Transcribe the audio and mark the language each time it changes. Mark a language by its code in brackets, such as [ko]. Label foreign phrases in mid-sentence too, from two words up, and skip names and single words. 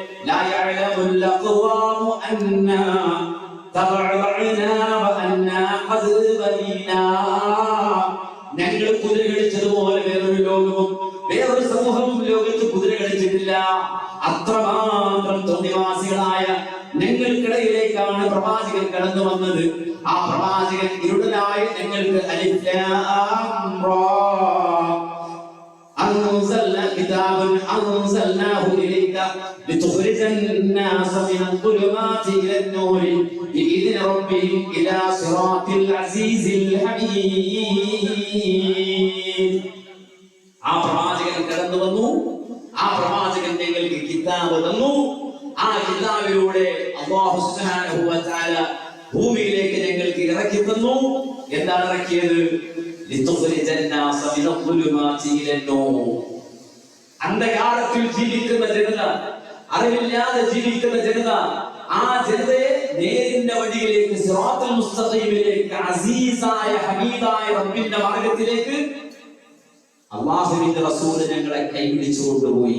[ml] ഞങ്ങൾ കുതിര കളിച്ചതുപോലെ വേറൊരു ലോകവും വേറൊരു സമൂഹവും ലോകത്ത് കുതിര കളിച്ചിട്ടില്ല. അത്രമാത്രം തോന്നിവാസികളായ ഞങ്ങൾക്കിടയിലേക്കാണ് പ്രവാചകൻ കടന്നു വന്നത്. ആ പ്രവാചകൻ ഇരുടനായി ഞങ്ങൾക്ക് [ar] ألف لام را أنزلنا كتابا أنزلناه إليك لتخرج الناس من الظلمات إلى النور بإذن ربهم إلى صراط العزيز الحميد. [ml] ആ പ്രവാചകൻ കടന്നു വന്നു, ആ പ്രവാചകൻ ഞങ്ങൾക്ക് കിതാബ് തന്നു. ആ കിതാബിലൂടെ അല്ലാഹു [ar] سبحانه وتعالى [ml] ഭൂമിയിലേക്ക് ഞങ്ങൾക്ക് ഇറക്കി തന്നു. എന്താണ് ഇറക്കിയത്? അന്ധകാരത്തിൽ ജീവിക്കുന്ന ജനത, അറിവില്ലാതെ ജീവിക്കുന്ന ജനത, ആ ജനതയെ നേരിന്റെ വഴിയിലേക്ക്, സിറാത്തുൽ മുസ്തഖീമിലേക്ക്, അസീസായ ഹമീദായ റബ്ബിന്റെ മാർഗ്ഗത്തിലേക്ക് അല്ലാഹുവിന്റെ റസൂൽ ഞങ്ങളെ കൈപിടിച്ചു കൊണ്ടുപോയി.